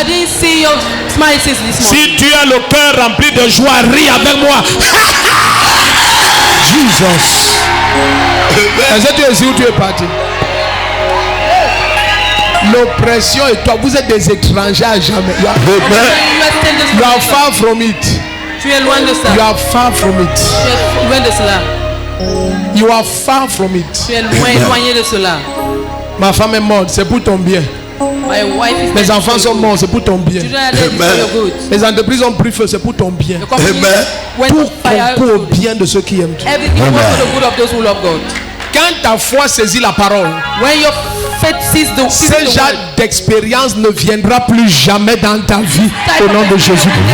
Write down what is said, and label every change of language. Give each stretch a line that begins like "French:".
English: I didn't see your smile since this morning.
French: Si tu as le cœur rempli de joie, ris avec moi. Jesus. Est-ce que tu es ici ou tu es parti? L'oppression et toi, vous êtes des étrangers à jamais.
English: You are far from it.
French: Tu es loin de ça.
English: You are far from it.
French: Tu es loin de cela.
English: You are far from it.
French: Tu es loin, éloigné de cela. Ma femme est morte, c'est pour ton bien.
English: My wife is
French: Mes enfants sont morts, c'est pour ton bien.
English: Children are dead, it's for your good.
French: Les entreprises ont pris feu, c'est pour ton bien.
English: The company went
French: Tout
English: on fire.
French: concourt au bien de ceux qui aiment Dieu.
English: Everything works for the good of those who love God.
French: Quand ta foi saisit la parole,
English: When your faith sees the
French: ce
English: word,
French: genre d'expérience ne viendra plus jamais dans ta vie au nom de Jésus.